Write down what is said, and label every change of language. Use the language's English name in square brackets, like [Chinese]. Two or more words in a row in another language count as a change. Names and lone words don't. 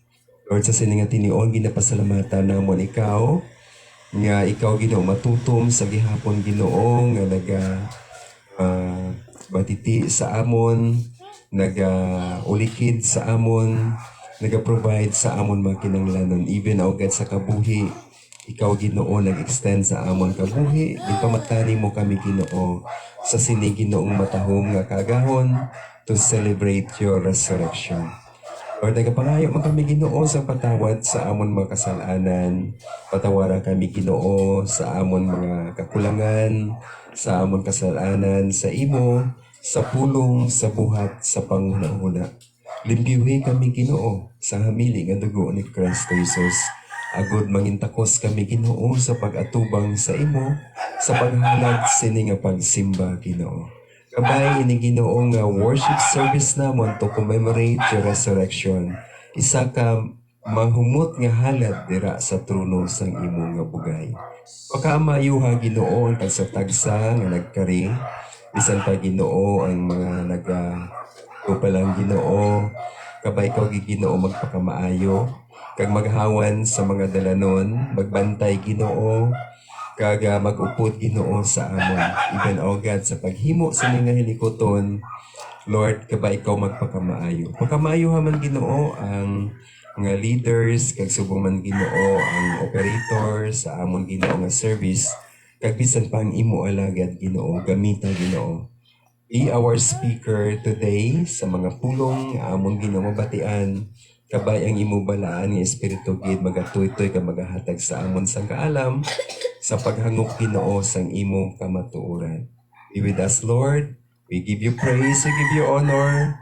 [Hiligaynon] Lord, sa sininga tinion, ginapasalamatan namon ikaw, nga ikaw Ginoo matutom sa gihapon Ginoo, nga batiti sa amon, ulikid sa amon, provide sa amon mga kinanglanon. [English] Even o God [Hiligaynon] sa kabuhi, ikaw Ginoo nag-extend sa amon kabuhi, ipamatani mo kami Ginoo sa sining Ginoong matahom nga kagahon [English] to celebrate your resurrection. [Hiligaynon] Lord, nagapangayo man kami Ginoo sa patawad sa amon mga kasalanan. Patawaran kami Ginoo sa amon mga kakulangan, sa amon kasalanan, sa imo, sa pulong, sa buhat, sa panghunahuna. Limpiuhi kami Ginoo sa hamili nga dugo ni Kristo Jesus. Agod mangintakos kami Ginoo sa pag-atubang sa imo, sa paghalad sini nga pagsimba Ginoo. Kabay ini Ginoo nga [English] worship service [Hiligaynon] namon [English] to commemorate your resurrection. [Hiligaynon] Isa ka mahumot nga halad dira sa trono sang imo nga bugay. Pagkaamayuha Ginoo ang tagsa-tagsa nga nagkari. Bisan pa Ginoo ang mga palang Ginoo. Kabay ikaw Ginoo magpakamaayo. Kag maghawan sa mga dalanon. Magbantay Ginoo. Kag mag-upod Ginoo sa amon. [English] Even o God [Hiligaynon] sa paghimo sa mga hilikoton, Lord, kabay ikaw magpakamaayo. Pakamaayo man Ginoo ang mga leaders, kag subong man Ginoo ang operator sa amon Ginoo nga service. Kag bisan pa ang imo alagad Ginoo, gamita Ginoo. [English] Be our speaker today [Hiligaynon] sa mga pulong amon Ginoo mabatian. Kabay ang imo balaan nga espiritu gid magatoy-toy ka magahatag sa amon sang kaalam sa paghangop Ginoo sang imong kamatuoran. [English] Be with us, Lord. We give you praise, we give you honor.